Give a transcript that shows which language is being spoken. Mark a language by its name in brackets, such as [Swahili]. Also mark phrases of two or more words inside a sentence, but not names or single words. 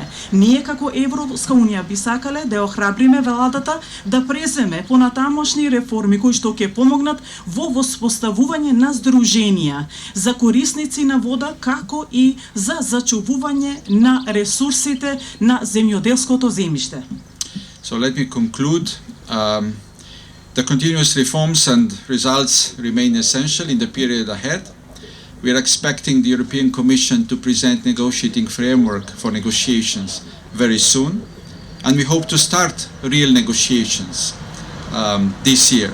[Macedonian] Ние како Европска Унија би сакале да охрабриме владата да преземе понатамошни реформи кои што ќе помогнат во воспоставување на здруженија за корисници на вода, како и за зачувување на ресурсите на земјоделското земјиште. [English] So let me conclude. The continuous reforms and results remain essential in the period ahead. We are expecting the European Commission to present negotiating framework for negotiations very soon, and we hope to start real negotiations this year.